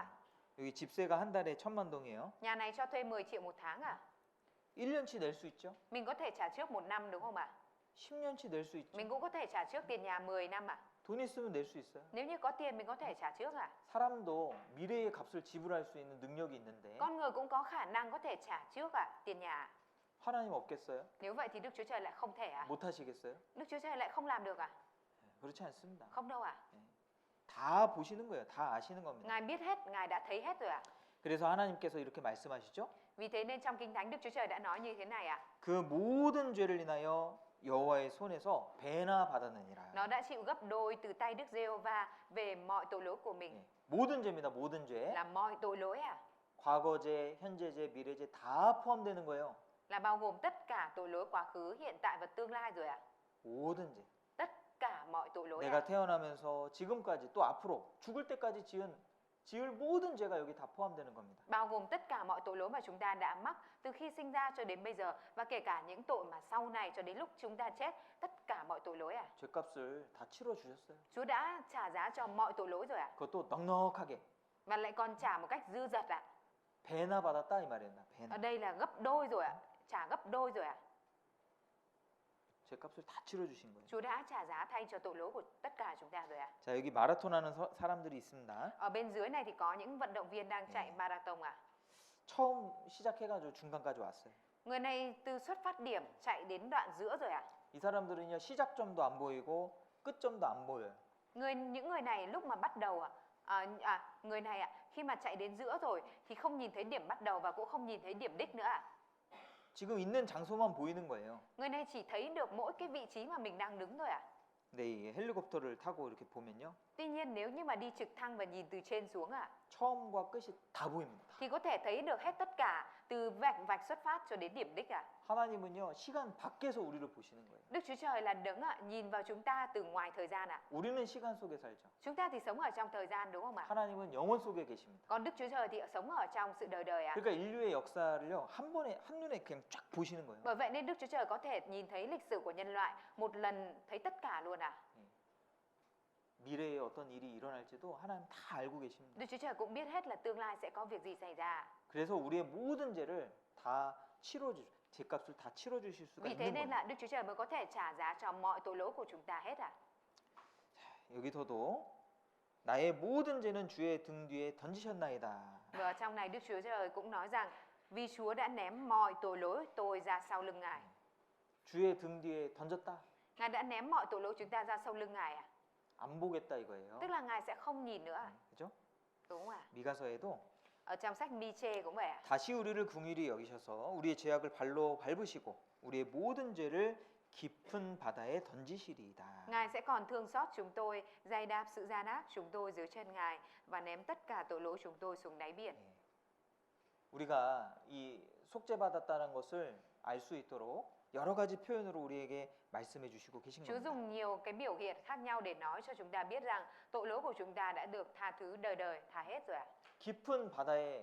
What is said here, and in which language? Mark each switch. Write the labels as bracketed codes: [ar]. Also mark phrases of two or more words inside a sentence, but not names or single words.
[ko] 여기 집세가 한 달에 1,000만 동이에요. [vi] Nhà này cho thuê 10 triệu một tháng à? [ko] 1년치 낼 수 있죠? [vi] Mình có thể trả trước 1 năm đúng không ạ? [ko] 10년치 낼 수 있죠? [vi] Mình cũng có thể trả trước tiền nhà 10 năm ạ. [ko] 돈 있으면 낼 수 있어요. [vi] Nếu như có tiền mình có thể trả trước ạ. [ko] 사람도 미래의 값을 지불할 수 있는 능력이 있는데 [vi] Con người cũng có khả năng có thể trả trước ạ, tiền nhà. [ko] 하나님 없겠어요? [vi] Nếu vậy thì Đức Chúa Trời lại không thể ạ. [ko] 못 하시겠어요? [vi] Đức Chúa Trời lại không làm được ạ? [ko] 그렇지 않습니다. [vi] Không đâu ạ. [ko] 다 보시는 거예요. 다 아시는 겁니다. [vi] Ngài biết hết, Ngài đã thấy hết rồi ạ. [ko] 그래서 하나님께서 이렇게 말씀하시죠. [vi] Vì thế nên trong Kinh Thánh Đức Chúa Trời đã nói như thế này ạ. [ko] 그 모든 죄를 인하여 여호와의 손에서 배나 받았느니라. [vi] Nó đã chịu gấp đôi từ tay Đức Giê-hô-va về mọi tội lỗi của mình. [ko] 모든 죄입니다. 모든 죄. [vi] Là mọi tội lỗi à? [ko] 과거죄, 현재죄, 미래죄 다 포함되는 거예요. [vi] Là bao gồm tất cả tội lỗi quá khứ, hiện tại và tương lai rồi ạ. [ko] 모든 죄. [vi] Tất cả mọi tội lỗi [ko] 내가 [vi] ạ. [ko] 태어나면서 지금까지 또 앞으로 죽을 때까지 지을 모든 죄가 여기 다 포함되는 겁니다. [vi] Bao gồm tất cả mọi tội lỗi mà chúng ta đã mắc từ khi sinh ra cho đến bây giờ, và kể cả những tội mà sau này cho đến lúc chúng ta chết, tất cả mọi tội lỗi à? [ko] 죄값을 다 치러 주셨어요. [vi] Chúa đã trả giá cho mọi tội lỗi rồi ạ. [ko] 그것도 넉넉하게 [vi] Và lại còn trả một cách dư dật ạ. [ko] 배나 받았다 이 말이에요. 배나. [vi] Ở đây là gấp đôi rồi ạ. Trả gấp đôi rồi ạ. [ko] 죄값을 다 치러 주신 거예요. [vi] Chúa đã trả giá thay cho tội lỗi của tất cả chúng ta rồi ạ. [ko] 자, 여기 마라톤 하는 사람들이 있습니다. [vi] Ở bên dưới này thì có những vận động viên đang chạy marathon ạ. [ko] 처음 시작해가지고 중간까지 왔어요. [vi] Người này từ xuất phát điểm chạy đến đoạn giữa rồi ạ. [ko] 이 사람들은요 시작점도 안 보이고 끝점도 안 보여요. [vi] Những người này lúc mà bắt đầu người này ạ, khi mà chạy đến giữa rồi thì không nhìn thấy điểm bắt đầu và cũng không nhìn thấy điểm đích nữa ạ. [ko] 지금 있는 장소만 보이는 거예요. [vi] Người này chỉ thấy được mỗi cái vị trí mà mình đang đứng thôi ạ. [ko] 근데 이 헬리콥터를 타고 이렇게 보면요. [vi] Tuy nhiên nếu như mà đi trực thăng và nhìn từ trên xuống ạ, [ko] 처음과 끝이 다 보입니다. [vi] thì có thể thấy được hết tất cả từ vạch xuất phát cho đến điểm đích ạ. [ko] 하나님은요 시간 밖에서 우리를 보시는 거예요. [vi] Đức Chúa Trời là đấng ạ, nhìn vào chúng ta từ ngoài thời gian ạ. [ko] 우리는 시간 속에 살죠. [vi] Chúng ta thì sống ở trong thời gian đúng không ạ? [ko] 하나님은 영원 속에 계십니다. [vi] Còn Đức Chúa Trời thì sống ở trong sự đời đời ạ. [ko] 그러니까 인류의 역사를요 한눈에 그냥 쫙 보시는 거예요. [vi] Bởi vậy nên Đức Chúa Trời có thể nhìn thấy lịch sử của nhân loại một lần thấy tất cả luôn ạ. [ko] 미래에 어떤 일이 일어날지도 하나님 다 알고 계십니다. [vi] Đức Chúa Trời cũng biết hết là tương lai sẽ có việc gì xảy ra. [ko] 그래서 우리의 모든 죄를 다 죄값을 다 치러 주실 수가 [vi] Vì thế [ko] 있는 [vi] nên [ko] 겁니다. [vi] là Đức Chúa Trời mới có thể trả giá cho mọi tội lỗi của chúng ta hết ạ. [ko] 여기서도 나의 모든 죄는 주의 등 뒤에 던지셨나이다. [vi] Và ở trong này Đức Chúa Trời cũng nói rằng vì Chúa đã ném mọi tội lỗi tôi ra sau lưng Ngài. [ko] 주의 등 뒤에 던졌다. [vi] Ngài đã ném mọi tội lỗi chúng ta ra sau lưng Ngài ạ. [ko] 안 보겠다 이거예요. [vi] Tức là Ngài sẽ không nhìn nữa ạ. [ko] 그죠? [vi] Đúng không ạ? [ko] 미가서에도 [vi] Ở trong sách Mi-chê cũng vậy ạ. [ko] 다시 우리를 긍휼히 여기셔서 우리의 죄악을 발로 밟으시고 우리의 모든 죄를 깊은 바다에 던지시리이다. [vi] Ngài sẽ còn thương xót chúng tôi, giày đạp sự gian ác chúng tôi dưới chân Ngài và ném tất cả tội lỗi chúng tôi xuống đáy biển. [ko] 우리가 이 속죄받았다는 것을 알 수 있도록 여러 가지 표현으로 우리에게 말씀해 주시고 계신 [vi] Chúa [ko] 겁니다. [vi] dùng nhiều cái biểu hiện khác nhau để nói cho chúng ta biết rằng tội lỗi của chúng ta đã được tha thứ đời đời, tha hết rồi ạ.